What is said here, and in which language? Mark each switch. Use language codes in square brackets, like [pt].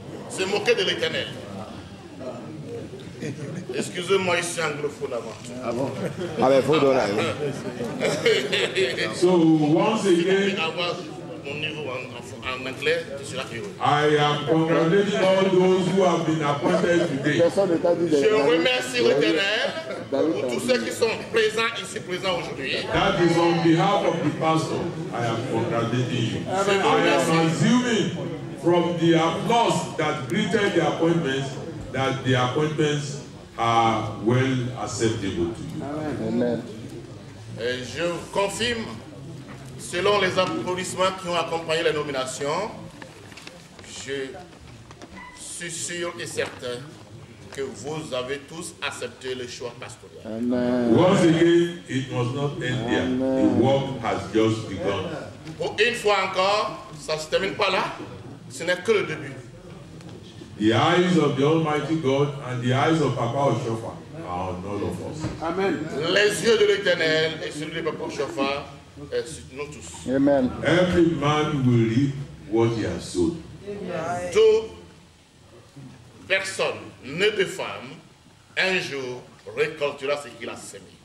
[fr] Se moquer de l'Éternel. Excusez-moi, je suis anglophone avant. ah ben faut donner. [en] So once again, [fr] Avoir mon niveau en anglais, je suis là. [en] I am congratulating all those who have been appointed today. [fr] Personne ne t'a dit Je remercie l'Éternel pour tous ceux qui sont présents aujourd'hui. [en] That is on behalf of the pastor. I am congratulating you. I am assuming from the applause that greeted the appointments that the appointments are well acceptable to you. Amen. [fr] Et je confirme, selon les applaudissements qui ont accompagné les nominations, je suis sûr et certain que vous avez tous accepté le choix pastorial. [en] Amen. Once again, it must not end there. The work has just begun. [fr] Pour une fois encore, ça ne se termine pas là, ce n'est que le début. [en] The eyes of the Almighty God and the eyes of Papa Oshofa are on all of us. Amen. [fr] Les yeux de l'Éternel et celui de Papa Chauffard est sur nous tous. [en] Amen. Every man will reap what he has sown. [fr] Toute personne, née de femme, un jour récoltera ce qu'il a semé.